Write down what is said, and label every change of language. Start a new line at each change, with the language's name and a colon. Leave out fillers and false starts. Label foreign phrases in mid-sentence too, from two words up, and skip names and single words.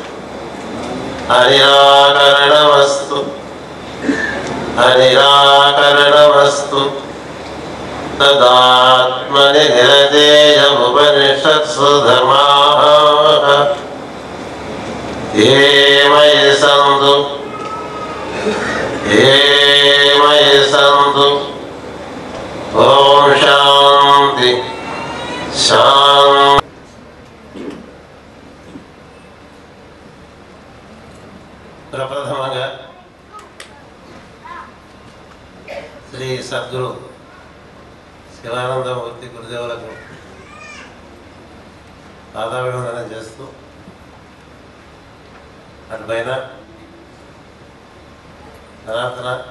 Sanskrit: अनिराकरणमस्तु अनिराकरणमस्तु तदात्मनि निरतेयमुपनिषत्सु धर्माः ये मयि सन्तु ॐ शान्ति शान्ति.
Telugu: ప్రప్రథమంగా శ్రీ సద్గురు శివానందమూర్తి గురుదేవులకు పాదాభివందన చేస్తూ అటుపైన సనాతన